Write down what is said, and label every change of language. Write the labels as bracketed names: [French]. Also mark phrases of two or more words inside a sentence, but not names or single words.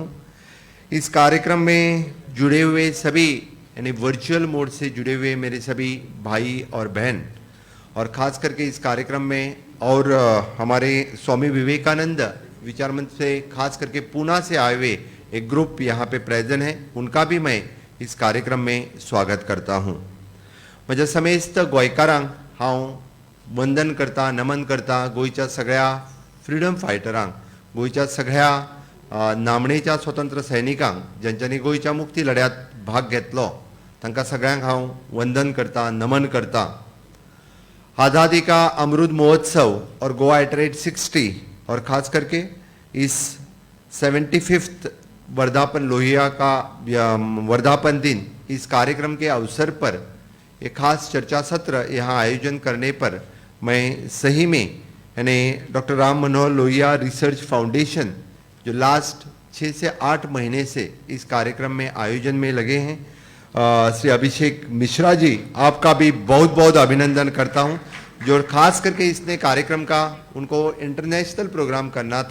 [Hindi] इस कार्यक्रम में जुड़े हुए सभी यानी [English] virtual mode [Hindi] से जुड़े हुए मेरे सभी भाई और बहन, और ख़ास करके इस कार्यक्रम में और हमारे स्वामी विवेकानंद विचार मंच से खास करके पूना से आए हुए एक ग्रुप यहाँ पे प्रेजेंट है, उनका भी मैं इस कार्यक्रम में स्वागत करता हूँ. [Konkani] म्हज्या समेस्त गोंयकारांक हांव वंदन करता, नमन करता. गोंयच्या सगळ्या [English] freedom fighterांक, [Konkani] गोंयच्या सगळ्या नामनेच्या स्वतंत्र सैनिकांक ज्यांच्यांनी गोंयच्या मुक्ती लढ्यात भाग घेतलो, तांकां सगळ्यांक हांव वंदन करता, नमन करता. [Hindi] आज़ादी का अमृत महोत्सव और गोवा [English] at rate [Hindi] 60 और ख़ास करके इस 75th वर्धापन लोहिया का वर्धापन दिन, इस कार्यक्रम के अवसर पर एक खास चर्चा सत्र यहाँ आयोजन करने पर मैं सही में यानी डॉक्टर राम मनोहर लोहिया रिसर्च फाउंडेशन जो लास्ट 6 से 8 महीने से इस कार्यक्रम में आयोजन में लगे हैं, श्री अभिषेक मिश्रा जी, आपका भी बहुत बहुत अभिनंदन करता हूं, जो खास करके इसने कार्यक्रम का उनको [English] international program [Hindi] करना था.